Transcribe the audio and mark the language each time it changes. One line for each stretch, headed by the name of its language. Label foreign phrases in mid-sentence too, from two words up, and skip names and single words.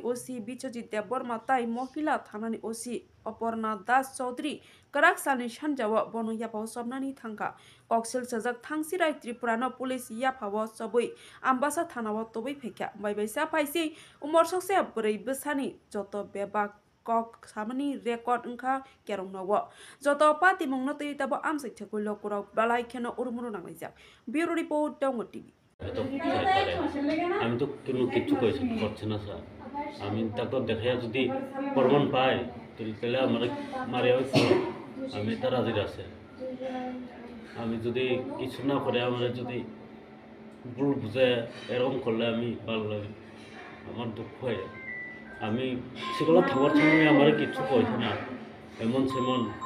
Kok Borok: osi bichojit deborma tai mohila thanani osi Aparna Das Chaudhary Karaksalni sanjao bono yapao sobnani thangka koksil sajak thangsirai Tripurano police yapao sobui ambasa thanao tobui phekya baibaisa phaisi umor sakse abrei besani joto bebak kok samani record ongkha kerong nogo joto pati mungno tei tabo amsai thekulo kurok balai kheno urmuru nangaijak
English: bureau report
Kok Borok: Dongo TV
Bangla: আমি তো কোনো কিছু করছি না স্যার আমি ডাক্তার দেখাইয়া যদি প্রমাণ পাই তাহলে আমার মারিয়া আমি তার হাজির আছে আমি যদি কিছু না করে আমার যদি ভুল বুঝে এরকম করলে আমি ভালো লাগে আমার দুঃখ হয় আমি সেগুলো থাকার সময় আমার কিছু কইছে না এমন সেমন